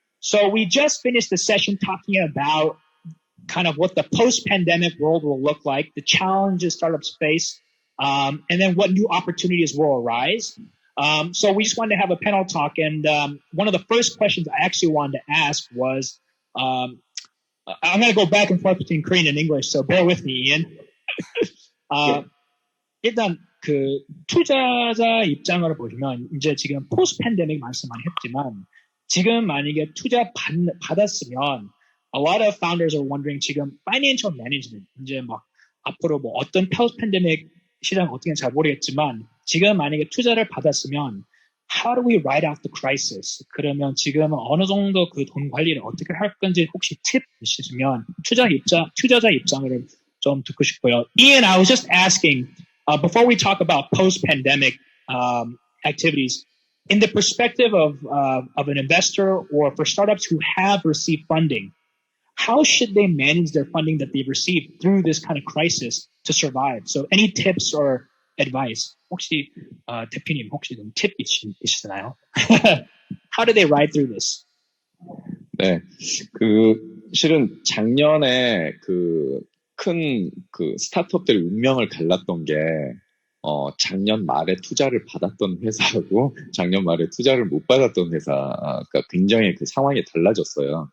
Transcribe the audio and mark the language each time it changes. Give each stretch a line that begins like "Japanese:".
English: So we just finished the session talking about kind of what the post-pandemic world will look like, the challenges startups face, and then what new opportunities will arise. So we just wanted to have a panel talk, and one of the first questions I actually wanted to ask was, I'm going to go back and forth between Korean and English, so bear with me, Ian.
Korean: 일단 그 투자자 입장으로 보시면 이제 지금 포스트 팬데믹 말씀 많이 했지만 지금 만약에 투자 받았으면
English: a lot of founders are wondering
Korean: 지금
English: financial management
Korean: 이제 막 앞으로 뭐 어떤 포스트 팬데믹 시장 어떻게 잘 모르겠지만 지금 만약에 투자를 받았으면
English: how do we ride out the crisis?
Korean: 그러면 지금 어느 정도 그 돈 관리를 어떻게 할 건지 혹시 팁 있으시면 투자자 입장을 좀 듣고 싶고요.
English: Ian, I was just asking before we talk about post-pandemic activities, in the perspective of an investor or for startups who have received funding, how should they manage their funding that they've received through this kind of crisis to survive? So any tips or advice?
Korean: 혹시 대표님 혹시 좀 팁 있으시나요?
English: How do they ride through this?
Korean: 네, 실은 작년에 큰 스타트업들의 운명을 갈랐던 게, 작년 말에 투자를 받았던 회사하고 작년 말에 투자를 못 받았던 회사가 굉장히 그 상황이 달라졌어요.